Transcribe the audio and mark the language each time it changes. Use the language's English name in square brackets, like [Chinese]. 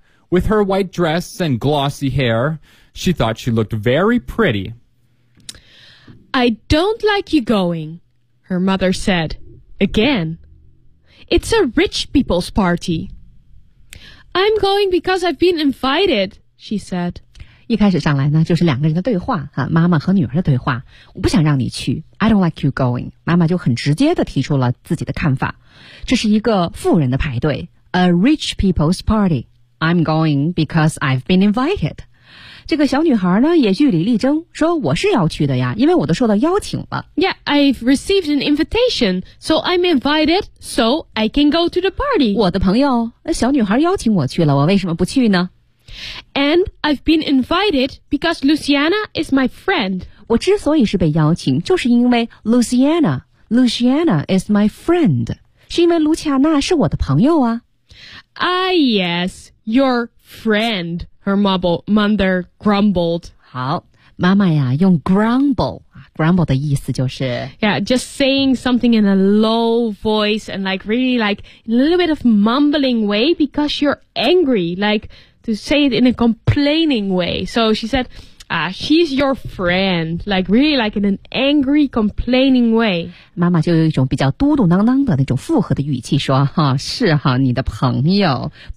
[English] With her white dress and glossy hair, she thought she looked very pretty. I don't like you going, her mother said, again. It's a rich people's party. I'm going because I've been invited, she said. [Chinese] 一开始上来呢，就是两个人的对话，妈妈和女儿的对话。我不想让你去 , [English] I don't like you going. [Chinese] 妈妈就很直接地提出了自己的看法。这是一个富人的派对 , [English] a rich people's party. I'm going because I've been invited. [Chinese] 这个小女孩呢也据理力争说我是要去的呀因为我都受到邀请了。 [English] Yeah, I've received an invitation, so I'm invited, so I can go to the party. [Chinese] 我的朋友小女孩邀请我去了我为什么不去呢 [English] ?And I've been invited because Luciana is my friend. [Chinese] 我之所以是被邀请就是因为 [English] Luciana is my friend. [Chinese] 是因为卢恰娜是我的朋友啊。 [English] Ah, yes, your friend. Her mother grumbled. [Chinese] 好，妈妈呀，用 grumble 的意思就是 [English] yeah, just saying something in a low voice and like really like a little bit of mumbling way because you're angry, like to say it in a complaining way. So she said, she's your friend, like really like in an angry complaining way. [Chinese] 妈妈就有一种比较嘟嘟囔囔的那种附和的语气说，哈，是哈，你的朋友。